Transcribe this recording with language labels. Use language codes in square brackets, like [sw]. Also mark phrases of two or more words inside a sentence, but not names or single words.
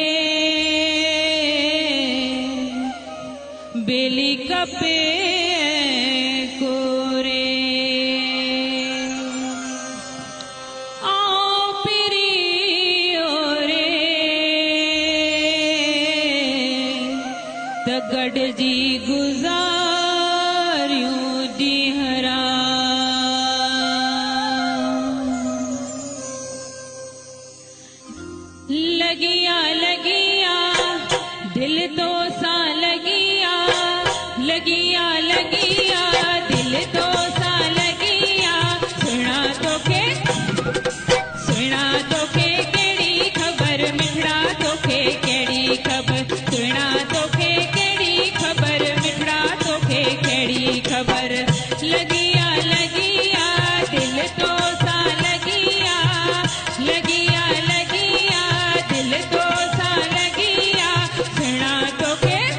[sd] बेली खपे कोरे गॾजी गुज़ारियूं ॾींहरा [skr] लगिया लगिया दिल तो सा लगिया लगिया लगिया दिल तो सा लगिया सुना तो के केड़ी खबर मिठड़ा तो के केड़ी खबर सुना तो के खबर लगिया लगिया दिल तो सा लगिया लगिया लगिया दिल तो सा लगिया सुना तो के